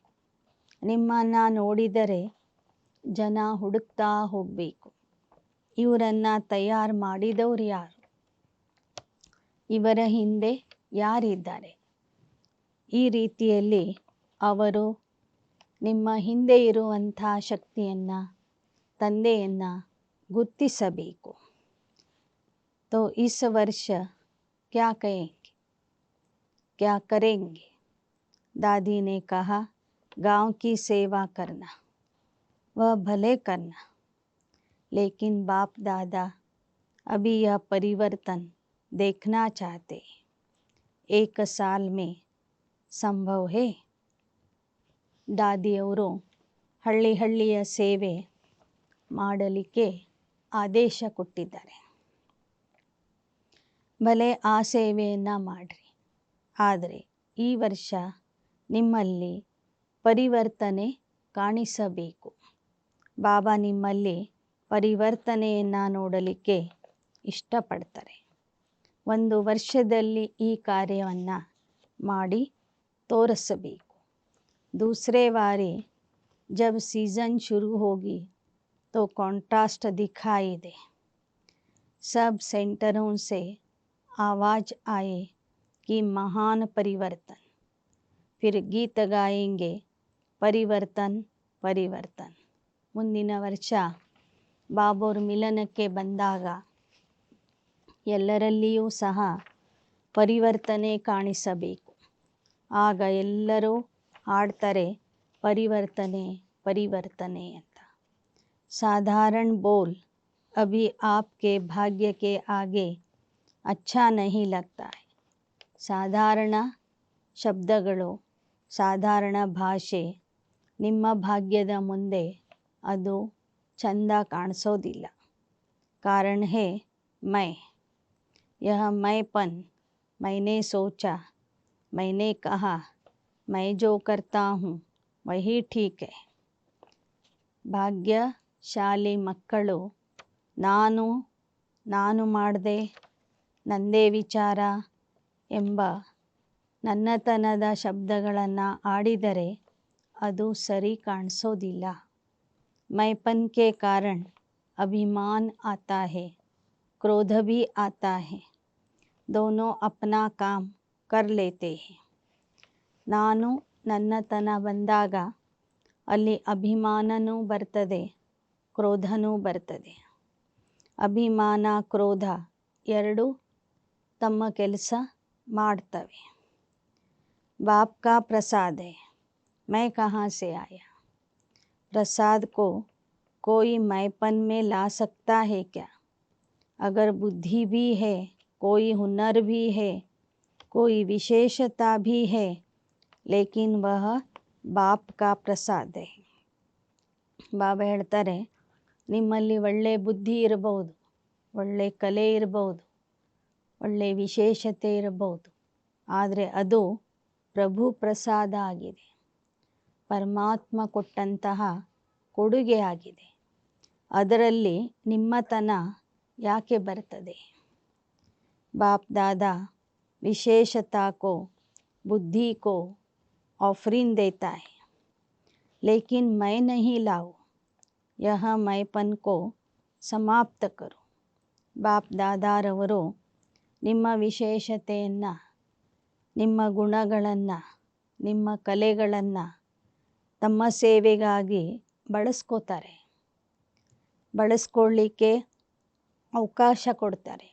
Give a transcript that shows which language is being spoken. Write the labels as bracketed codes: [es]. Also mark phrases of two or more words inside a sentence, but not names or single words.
[kn] ನಿಮ್ಮನ್ನು ನೋಡಿದರೆ ಜನ ಹುಡುಕ್ತಾ ಹೋಗಬೇಕು, ಇವರನ್ನು ತಯಾರು ಮಾಡಿದವರು ಯಾರು, ಇವರ ಹಿಂದೆ ಯಾರಿದ್ದಾರೆ. ಈ ರೀತಿಯಲ್ಲಿ ಅವರು ನಿಮ್ಮ ಹಿಂದೆ ಇರುವಂಥ ಶಕ್ತಿಯನ್ನು, ತಂದೆಯನ್ನು ಗುರ್ತಿಸಬೇಕು. [hi] तो इस वर्ष क्या कहेंगे, क्या करेंगे? दादी ने कहा, गांव की सेवा करना, वह भले करना, लेकिन बाप दादा अभी यह परिवर्तन देखना चाहते. 1 साल में संभव है? [kn] ದಾದಿಯವರು ಹಳ್ಳಿಯ ಸೇವೆ ಮಾಡಲಿಕ್ಕೆ ಆದೇಶ ಕೊಟ್ಟಿದ್ದಾರೆ. ಭಲೆ ಆ ಸೇವೆಯನ್ನು ಮಾಡಿರಿ, ಆದರೆ ಈ ವರ್ಷ ನಿಮ್ಮಲ್ಲಿ ಪರಿವರ್ತನೆ ಕಾಣಿಸಬೇಕು. ಬಾಬಾ ನಿಮ್ಮಲ್ಲಿ ಪರಿವರ್ತನೆಯನ್ನು ನೋಡಲಿಕ್ಕೆ ಇಷ್ಟಪಡ್ತಾರೆ. 1 ವರ್ಷದಲ್ಲಿ ಈ ಕಾರ್ಯವನ್ನು ಮಾಡಿ ತೋರಿಸಬೇಕು. [hi] दूसरे बारी जब सीज़न शुरू होगी तो कॉन्ट्रास्ट दिखाई दे, सब सेंटरों से आवाज़ आए कि महान परिवर्तन. फिर गीत गाएंगे परिवर्तन परिवर्तन. [kn] ಮುಂದಿನ ವರ್ಷ ಬಾಬೋರ್ ಮಿಲನಕ್ಕೆ ಬಂದಾಗ ಎಲ್ಲರಲ್ಲಿಯೂ ಸಹ ಪರಿವರ್ತನೆ ಕಾಣಿಸಬೇಕು. ಆಗ ಎಲ್ಲರೂ ಹಾಡ್ತಾರೆ ಪರಿವರ್ತನೆ ಪರಿವರ್ತನೆ ಅಂತ. [hi] साधारण बोल अभी आपके भाग्य के आगे अच्छा नहीं लगता है. [kn] ಸಾಧಾರಣ ಶಬ್ದಗಳು, ಸಾಧಾರಣ ಭಾಷೆ ನಿಮ್ಮ ಭಾಗ್ಯದ ಮುಂದೆ ಅದು ಚಂದ ಕಾಣಿಸೋದಿಲ್ಲ. [hi] कारण है मैं, यह मैंपन, मैंने सोचा, मैंने कहा, मैं जो करता हूँ वही ठीक है. [kn] ಭಾಗ್ಯಶಾಲಿ ಮಕ್ಕಳು ನಾನು ಮಾಡಿದೆ, ನಂದೇ ವಿಚಾರ ಎಂಬ ನನ್ನತನದ ಶಬ್ದಗಳನ್ನು ಆಡಿದರೆ ಅದು ಸರಿ ಕಾಣಿಸೋದಿಲ್ಲ. [hi] मैंपन के कारण अभिमान आता है, क्रोध भी आता है, दोनों अपना काम कर लेते हैं. [kn] ನಾನು ನನ್ನತನ ಬಂದಾಗ ಅಲ್ಲಿ ಅಭಿಮಾನನೂ ಬರ್ತದೆ, ಕ್ರೋಧನೂ ಬರ್ತದೆ. ಅಭಿಮಾನ ಕ್ರೋಧ ಎರಡೂ ತಮ್ಮ ಕೆಲಸ ಮಾಡ್ತವೆ. [hi] बाप का प्रसाद है, मैं कहाँ से आया. प्रसाद को कोई मैंपन में ला सकता है क्या. अगर बुद्धि भी है, कोई हुनर भी है, कोई विशेषता भी है, लेकिन वह बाप का प्रसाद है. [kn] ಬಾಬಾ ಹೇಳ್ತಾರೆ, ನಿಮ್ಮಲ್ಲಿ ಒಳ್ಳೆ ಬುದ್ಧಿ ಇರಬಹುದು, ಒಳ್ಳೆ ಕಲೆ ಇರಬಹುದು, ಒಳ್ಳೆ ವಿಶೇಷತೆ ಇರಬಹುದು, ಆದರೆ ಅದು ಪ್ರಭು ಪ್ರಸಾದ ಆಗಿದೆ, ಪರಮಾತ್ಮ ಕೊಟ್ಟಂತಹ ಕೊಡುಗೆ ಆಗಿದೆ. ಅದರಲ್ಲಿ ನಿಮ್ಮತನ ಯಾಕೆ ಬರ್ತದೆ. [hi] बाप दादा विशेषता को, बुद्धि को ऑफरिंग देता है, लेकिन मैं नहीं लाऊं, यह मैंपन को समाप्त करो. [kn] ಬಾಪ್ ದಾದಾರವರು ನಿಮ್ಮ ವಿಶೇಷತೆಯನ್ನು, ನಿಮ್ಮ ಗುಣಗಳನ್ನು, ನಿಮ್ಮ ಕಲೆಗಳನ್ನು ತಮ್ಮ ಸೇವೆಗಾಗಿ ಬಳಸ್ಕೋತಾರೆ, ಬಳಸ್ಕೊಳ್ಳಿಕ್ಕೆ ಅವಕಾಶ ಕೊಡ್ತಾರೆ.